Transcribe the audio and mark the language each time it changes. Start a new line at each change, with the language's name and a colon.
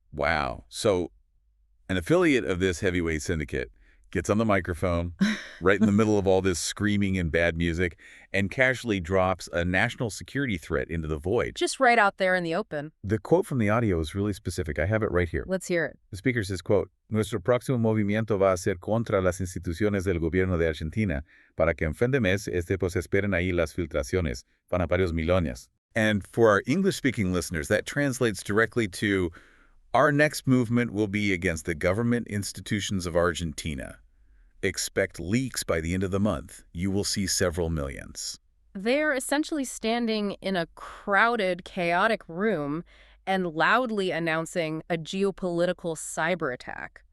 English: Wow. So an affiliate of this heavyweight syndicate gets on the microphone right in the middle of all this screaming and bad music and casually drops a national security threat into the void. Just right out there in the open. The quote from the audio is really specific. I have it right here. Let's hear it. The speaker says, quote,
Spanish: "Nuestro próximo movimiento va a ser contra las instituciones del gobierno de Argentina para que en fin de mes pues esperen ahí las filtraciones. Van a varios millones."
English: And for our English-speaking listeners, that translates directly to, our next movement will be against the government institutions of Argentina. Expect leaks by the end of the month. You will see several millions. They're essentially standing in a crowded, chaotic room and loudly announcing a geopolitical cyber attack.